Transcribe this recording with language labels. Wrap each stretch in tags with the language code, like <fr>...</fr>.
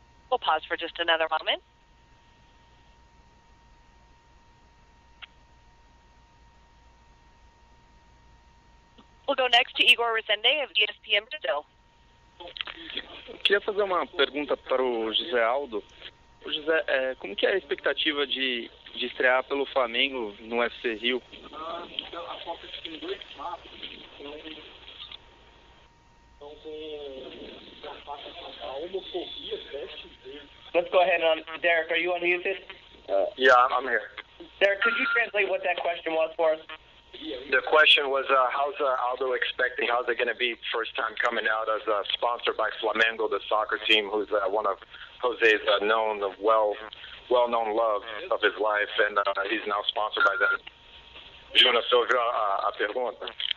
<en>We'll pause for just another moment. We'll go next to Igor Resende of ESPN Brazil.</en> <pt>Queria fazer uma pergunta para o Jose Aldo. O José, como que é a expectativa de estrear pelo Flamengo no UFC Rio?</pt> <en>Let's go ahead on. Derek, are you unmuted? Yeah, I'm here. Derek, could you translate what that question was for us? The question was, how's Aldo expecting? How's it going to be first time coming out as sponsored by Flamengo, the soccer team, who's one of Jose's well-known love of his life, and he's now sponsored by them.</en> <pt>Jonas, você ouviu a pergunta?</pt>